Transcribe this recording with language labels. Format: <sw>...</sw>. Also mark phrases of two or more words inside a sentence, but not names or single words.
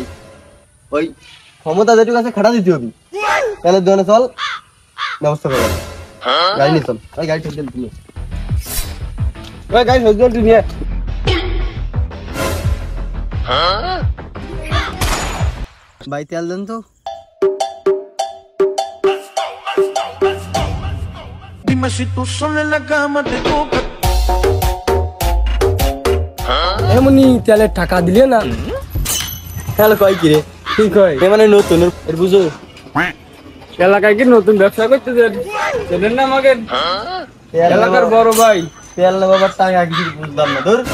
<bn>ওই ক্ষমতা যেটুকু আছে খাটা দিতে হবে। তেলের দোকানে চল, ব্যবস্থা করো। গাড়ি নিয়ে চল, ওই গাড়ি ঠেক দিলে তুমি। ভাই গাড়ি সহ্য করতে নিয়ে ভাই তেল দেন তো।</bn> <es>Dime si tú sola en la cama te toca.</es> <bn>এমনি তেলের টাকা দিলে না তেল কয় কি রে? কি কয়? এ মানে নতুন, এর বুঝো? এলাকায় কি নতুন ব্যবসা করতেছেন? চেনেন না আমাকে? তেল এলাকার বড় ভাই। তেল নেবো আবার টাকা কি বুঝলাম না তোর।</bn>